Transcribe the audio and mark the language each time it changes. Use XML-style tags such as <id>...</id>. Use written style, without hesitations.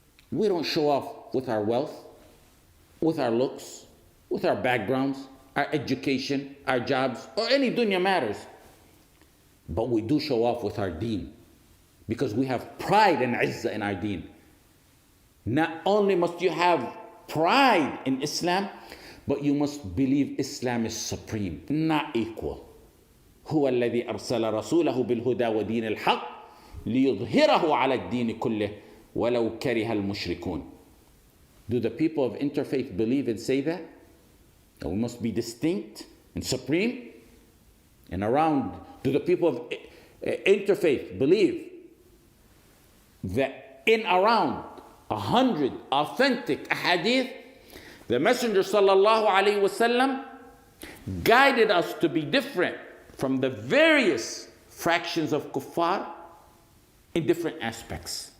<en>We don't show off with our wealth, with our looks, with our backgrounds, our education, our jobs, or any dunya matters. But we do show off with our deen, because we have pride and izzah in our deen. Not only must you have pride in Islam, but you must believe Islam is supreme, not equal.</en> <ar>هو الذي أرسل رسوله بالهدى ودين الحق ليظهره على الدين كله ولو كره المشركون.</ar> <en>Do the people of interfaith believe and say that? That we must be distinct and supreme? And around, do the people of interfaith believe that in around 100 authentic ahadith, the Messenger sallallahu alaihi wasallam guided us to be different from the various fractions of kuffar in different aspects?</en>